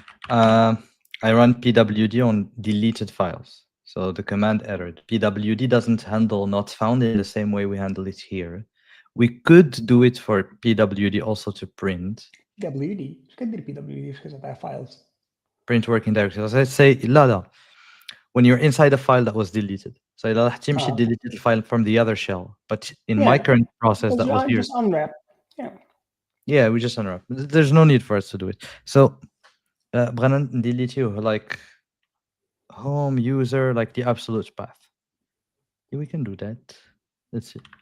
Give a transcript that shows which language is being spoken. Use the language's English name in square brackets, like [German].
[English] I run pwd on deleted files. So the command errored. Pwd doesn't handle not found in the same way we handle it here. We could do it for pwd also to print. PWD. [Arabic] ايش كدير PWD في قصة files? [English] Print working directory. So let's say [Arabic] لا [English] when you're inside a file that was deleted. So [Arabic] إذا راح تمشي [English] deleted the file from the other shell. But in my current process that was here. Just unwrap. Yeah. Yeah, we just unwrap. There's no need for us to do it. So [Arabic] بغينا [English] delete you like home user, like the absolute path. Yeah, we can do that. Let's see.